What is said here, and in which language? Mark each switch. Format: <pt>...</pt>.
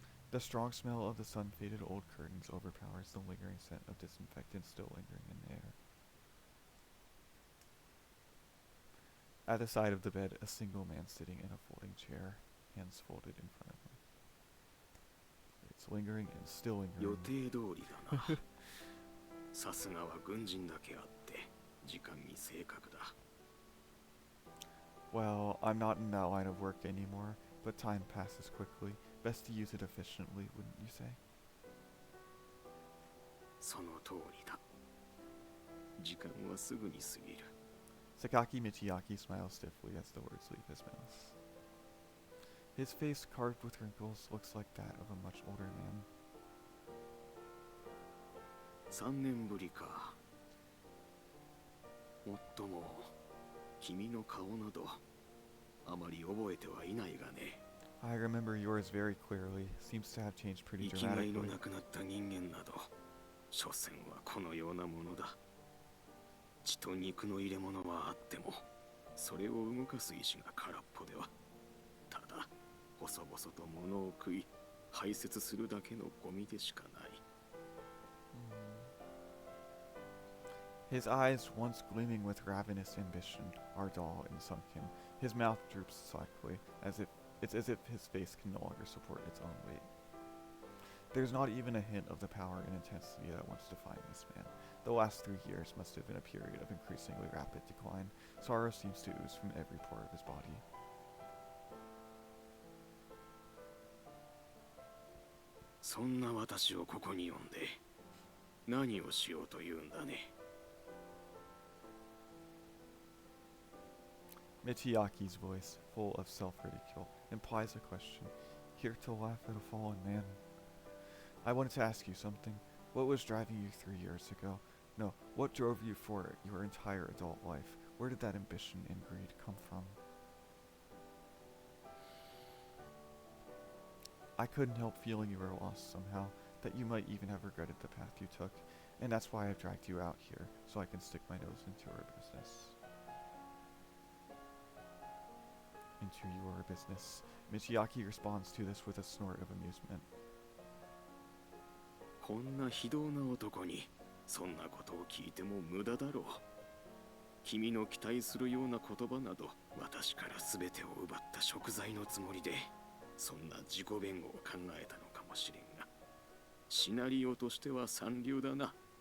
<en>The strong smell of the sun-faded old curtains overpowers the lingering scent of disinfectant still lingering in the air. At the side of the bed, a single man sitting in a folding chair, hands folded in front of him. It's lingering and still lingering.</en> <ja>予定通りだな。さすがは軍人だけあって時間に正確だ。</ja> <en>Well, I'm not in that line of work anymore, but time passes quickly. Best to use it efficiently, wouldn't you say?</en> <ja>その通りだ。時間はすぐに過ぎる。</ja> <en>Sakaki Michiaki smiles stiffly as the words leave his mouth. His face, carved with wrinkles, looks like that of a much older man.</en> <ja>3年ぶりか。もっとも君の顔などあまり覚えてはいないがね。</ja> <en>I remember yours very clearly. Seems to have changed pretty</en> <ja>生きがいの</ja> <en>dramatically.</en> <ja>なくなった人間など所詮はこのようなものだ。血と肉の入れ物はあってもそれを動かす意志が空っぽではただ細々と物を食い排泄するだけのゴミでしかない。</ja> <en>His eyes, once gleaming with ravenous ambition, are dull and sunken. His mouth droops slightly, as if his face can no longer support its own weight. There's not even a hint of the power and intensity that once defined this man. The last 3 years must have been a period of increasingly rapid decline. Sorrow seems to ooze from every pore of his body.</en> <ja>そんな私をここに呼んで何をしようというんだね。</ja> <en>Michiaki's voice, full of self-ridicule, implies a question. Here to laugh at a fallen man. I wanted to ask you something. What was driving you 3 years ago? No, what drove you for your entire adult life? Where did that ambition and greed come from? I couldn't help feeling you were lost somehow, that you might even have regretted the path you took, and that's why I've dragged you out here, so I can stick my nose into your business. Into your business. Michiaki responds to this with a snort of amusement.</en> <ja>こんな非道な男にそんなことを聞いても無駄だろう。君の期待するような言葉など私から全てを奪った贖罪のつもりでそんな自己弁護を考えたのかもしれんがシナリオとしては三流だな。</ja>